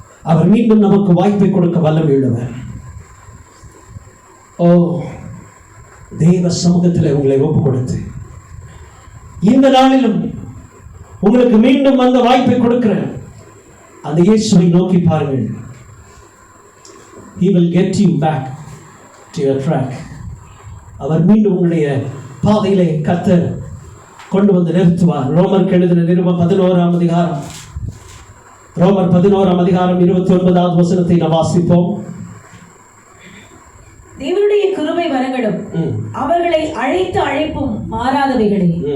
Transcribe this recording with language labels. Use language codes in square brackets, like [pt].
[ta] அவர் மீண்டும் நமக்கு வாய்ப்பை கொடுக்க வல்லமையுள்ளவர். ஓ, தேவ சமூகத்தில் உங்களை ஒப்பு கொடுத்து இந்த நாளிலும் உங்களுக்கு மீண்டும் அந்த வாய்ப்பை கொடுக்கிறேன். அந்த இயேசுவை நோக்கி பாருங்கள். [en] He will get you back to your track. [ta] அவர் மீண்டும் உங்களுடைய பாதையிலே கர்த்தர் கொண்டு வந்து நிறுத்துவார். ரோமர் எழுதின நிருபம் 11ஆம் அதிகாரம், ரோமர் 11ஆம் அதிகாரம் 29வது வசனத்தை நாம் வாசிப்போம். தேவனுடைய கிருபை வரங்களும் அவர்களை அழைத்த அழைப்பும் மாறாதவைகளே.